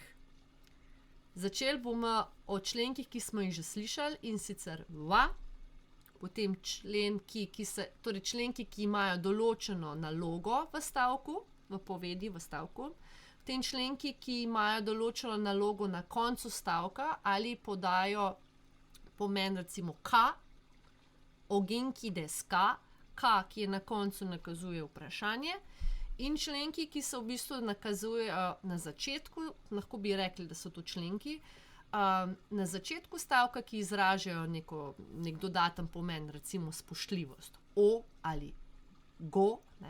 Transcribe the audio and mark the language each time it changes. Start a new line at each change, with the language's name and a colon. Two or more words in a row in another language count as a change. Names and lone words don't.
Slovenian: Začeli bomo o členkih, ki smo jih že slišali, in sicer wa, potem členki, ki imajo določeno nalogo v stavku, v povedi v stavku, potem členki, ki imajo določeno nalogo na koncu stavka ali podajo pomen recimo ka,
Japanese: お元気ですか,
Slovenian: ka, ki je na koncu nakazuje vprašanje, in členki, ki se v bistvu nakazujejo na začetku, lahko bi rekli, da so to členki, na začetku stavka, ki izražajo nek dodaten pomen, recimo spoštljivost, o ali go, ne?